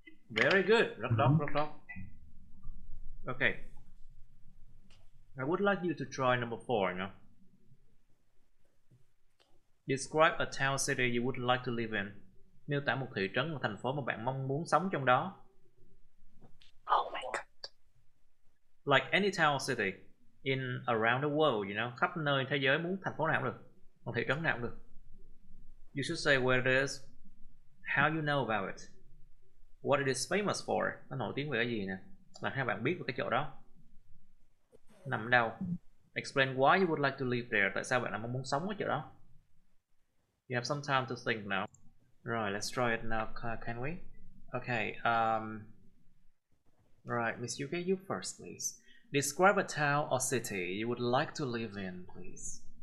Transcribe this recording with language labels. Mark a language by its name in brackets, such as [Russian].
[English] Very good. [Vietnamese] Rất tốt. [English] Okay. I would like you to try number 4 now. Describe a town city you would like to live in. [Vietnamese] Miêu tả một thị trấn, một thành phố mà bạn mong muốn sống trong đó. [English] Oh my god. Like any town city in around the world, you know, [Vietnamese] khắp nơi thế giới, muốn thành phố nào cũng được, một thị trấn nào cũng được. [English] You should say where it is, how you know about it, what it is famous for, [Vietnamese] nó nổi tiếng về cái gì nè, làm hai bạn biết về cái chỗ đó nằm ở đâu. [English] Explain why you would like to live there, [Vietnamese] tại sao bạn lại mong muốn sống ở chỗ đó. [English] You have some time to think now. [Vietnamese] Rồi, [English] let's try it now, can we? Okay, right, Miss Yuki, you first, please. Describe a town or city you would like to live in, please.